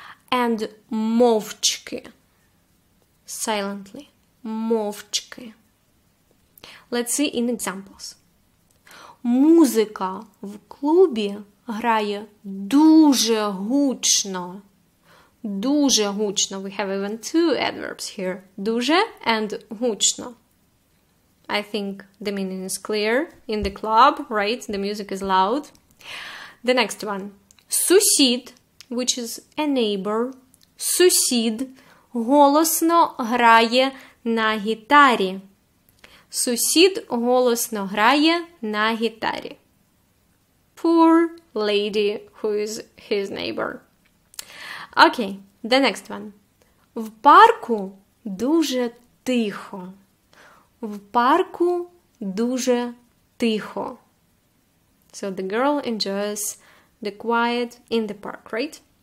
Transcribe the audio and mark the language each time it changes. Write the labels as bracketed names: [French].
[English] And мовчки, silently. Мовчки. Let's see in examples. [Ukrainian] Музика в клубі грає дуже гучно. Дуже гучно. [English] We have even 2 adverbs here. [Ukrainian] Дуже and гучно. [English] I think the meaning is clear. In the club, right? The music is loud. The next one. Сусід, which is a neighbor. [Ukrainian] Сусід голосно грає на гітарі. Сусід голосно грає на гітарі. Poor [English] lady who is his neighbor. Okay, the next one. [Ukrainian] В парку дуже тихо. В парку дуже тихо. [English] So the girl enjoys the quiet in the park, right?